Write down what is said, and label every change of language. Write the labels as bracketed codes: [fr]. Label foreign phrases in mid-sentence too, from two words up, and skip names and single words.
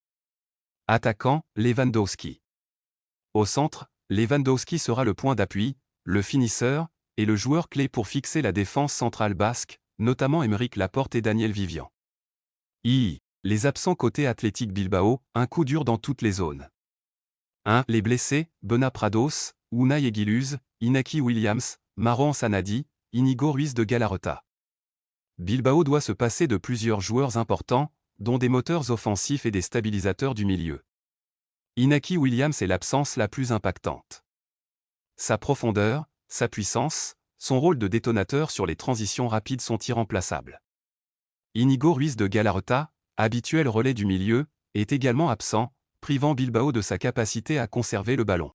[fr] Attaquant, Lewandowski. Au centre, Lewandowski sera le point d'appui, le finisseur, et le joueur clé pour fixer la défense centrale basque, notamment Aymeric Laporte et Daniel Vivian. Les absents côté Athletic Bilbao, un coup dur dans toutes les zones. 1. Les blessés, Bena Prados, Unai Eguiluz, Inaki Williams, Marouane Sanadi, Inigo Ruiz de Galarreta. Bilbao doit se passer de plusieurs joueurs importants, dont des moteurs offensifs et des stabilisateurs du milieu. Inaki Williams est l'absence la plus impactante. Sa profondeur, sa puissance, son rôle de détonateur sur les transitions rapides sont irremplaçables. Inigo Ruiz de Galarreta, habituel relais du milieu, est également absent, privant Bilbao de sa capacité à conserver le ballon.